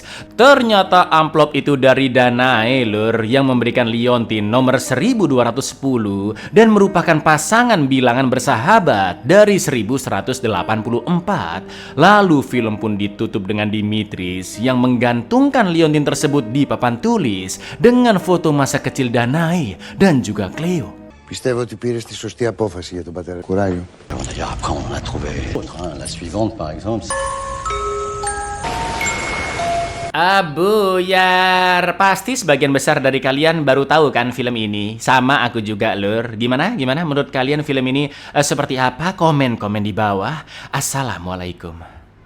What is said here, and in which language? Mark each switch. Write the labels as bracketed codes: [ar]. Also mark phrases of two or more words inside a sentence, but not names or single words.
[id] Ternyata amplop itu dari Danae lur, yang memberikan liontin nomor 1210 dan merupakan pasangan bilangan bersahabat dari 1184. Lalu film pun ditutup dengan Dimitris yang menggantungkan liontin tersebut di papan tulis dengan foto masa kecil Danae dan juga Cleo. [el] Πιστεύω ότι πήρες τη σωστή απόφαση για τον πατέρα. Κουράγιο. [fr] D'ailleurs, après, on a trouvé la suivante, par exemple. [id] Abuyar, pasti sebagian besar dari kalian baru tahu kan film ini. Sama aku juga lur. Gimana menurut kalian film ini seperti apa? Komen di bawah. Assalamualaikum.